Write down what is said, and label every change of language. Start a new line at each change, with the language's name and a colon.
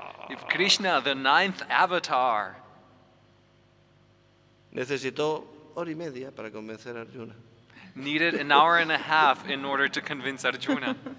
English: If Krishna, the 9th avatar,
Spanish: necesitó hora y media para convencer a Arjuna.
English: needed an hour and a half in order to convince Arjuna.